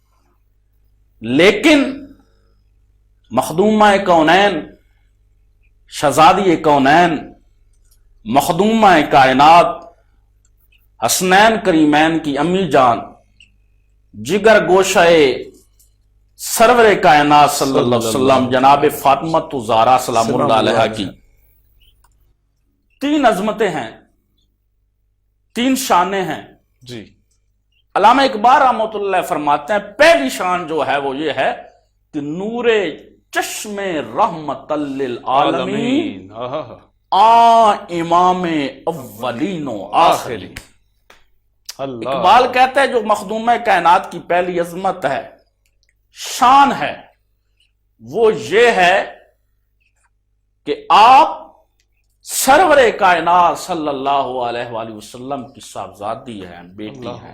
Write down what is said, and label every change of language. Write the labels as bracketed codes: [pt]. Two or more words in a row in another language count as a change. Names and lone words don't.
[ur] لیکن مخدومہ کونین، شہزادی کونین، مخدومہ کائنات، حسنین کریمین کی امی جان، جگر گوشہ سرور کائنات [ar] صلی اللہ علیہ وسلم [ur] جناب فاطمہ الزہرا [ar] سلام اللہ علیہ [ur] کی تین عظمتیں ہیں، تین شانیں ہیں۔ جی، علامہ اقبال [ar] رحمۃ اللہ [ur] فرماتے ہیں پہلی شان جو ہے وہ یہ ہے کہ [fa] نور چشم رحمت للعالمین امام اولین و آخرین۔ [ur] اقبال کہتے ہیں جو مخدومہ کائنات کی پہلی عظمت ہے، شان ہے، وہ یہ ہے کہ آپ سرور کائنات [ar] صلی اللہ علیہ وآلہ وسلم [ur] کی صاحبزادی ہیں، بیٹی ہیں۔